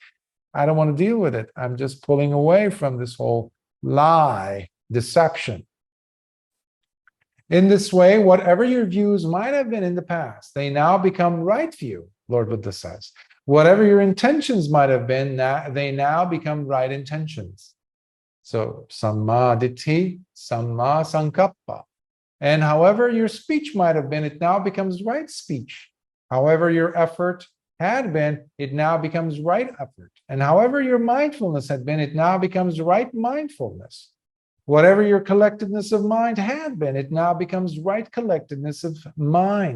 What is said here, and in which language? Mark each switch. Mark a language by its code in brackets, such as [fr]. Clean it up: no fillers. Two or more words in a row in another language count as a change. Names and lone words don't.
[en] I don't want to deal with it. I'm just pulling away from this whole lie, deception. In this way, whatever your views might have been in the past, they now become right view, Lord Buddha says. Whatever your intentions might have been, they now become right intentions. So, [pi] samma ditti, samma sankappa. [en] And however your speech might have been, it now becomes right speech. However your effort had been, it now becomes right effort. And however your mindfulness had been, it now becomes right mindfulness. Whatever your collectedness of mind had been, it now becomes right collectedness of mind.